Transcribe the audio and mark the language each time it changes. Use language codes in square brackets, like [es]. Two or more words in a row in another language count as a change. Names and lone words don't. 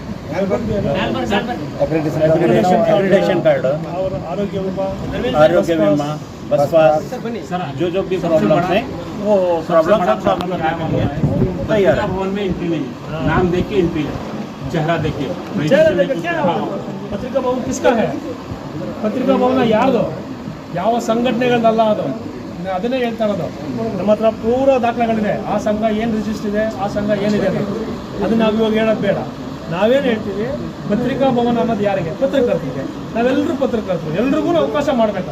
[en] accreditation card [hi] और आरोग्य बीमा, [en] bus pass, [hi] जो भी प्रॉब्लम्स हैं वो प्रॉब्लम तैयार है. भवन में एंट्री नहीं, नाम देख के एंट्री, चेहरा देखिए. क्या ಪತ್ರಿಕಾ ಭವನ किसका है? [kn] ಪತ್ರಿಕಾ ಭವನ ಯಾರ್ದು? ಯಾವ ಸಂಘಟನೆಗಳಲ್ಲ ಅದು. ಅದನ್ನೇ ಹೇಳ್ತಾ ಇರೋದು. ನಮ್ಮ ಹತ್ರ ಪೂರ ದಾಖಲೆಗಳಿದೆ. ಆ ಸಂಘ ಏನು ರಿಜಿಸ್ಟರ್ ಇದೆ, ಆ ಸಂಘ ಏನಿದೆ ಅದನ್ನ ನಾವು ಇವಾಗ ಹೇಳೋದು ಬೇಡ. ನಾವೇನು ಹೇಳ್ತೀವಿ, ಪತ್ರಿಕಾ ಭವನ ಅನ್ನೋದು ಯಾರಿಗೆ? ಪತ್ರಕರ್ತರಿಗೆ. ನಾವೆಲ್ಲರೂ ಪತ್ರಕರ್ತರು, ಎಲ್ರಿಗೂ ಅವಕಾಶ ಮಾಡಬೇಕು.